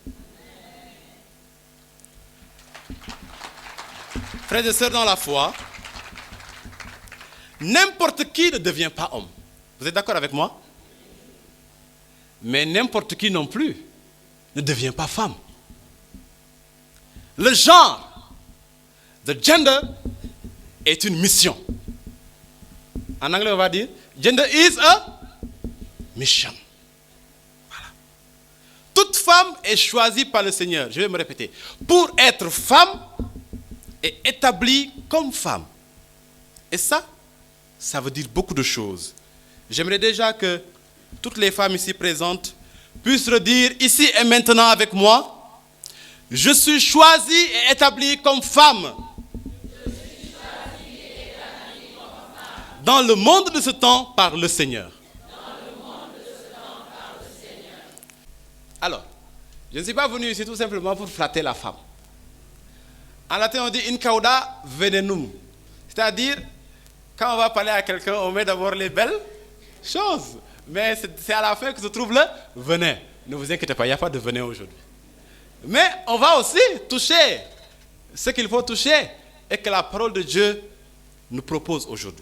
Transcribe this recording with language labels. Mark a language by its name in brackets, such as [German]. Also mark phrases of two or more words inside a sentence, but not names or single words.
[French] Frères et sœurs dans la foi, n'importe qui ne devient pas homme. Vous êtes d'accord avec moi? Mais n'importe qui non plus ne devient pas femme. Le genre, [English] the gender, [French] est une mission. En anglais, on va dire, [English] gender is a mission. [French] Voilà. Toute femme est choisie par le Seigneur, je vais me répéter, pour être femme et établie comme femme. Et ça veut dire beaucoup de choses. J'aimerais déjà que toutes les femmes ici présentes puissent redire ici et maintenant avec moi, je suis choisie et établie comme femme. Dans le monde de ce temps, par le Seigneur. Alors, je ne suis pas venu ici tout simplement pour flatter la femme. En latin, on dit [Latin] in cauda venenum. [French] C'est-à-dire, quand on va parler à quelqu'un, on met d'abord les belles choses. Mais c'est à la fin que se trouve le venin. Ne vous inquiétez pas, il n'y a pas de venin aujourd'hui. Mais on va aussi toucher ce qu'il faut toucher et que la parole de Dieu nous propose aujourd'hui.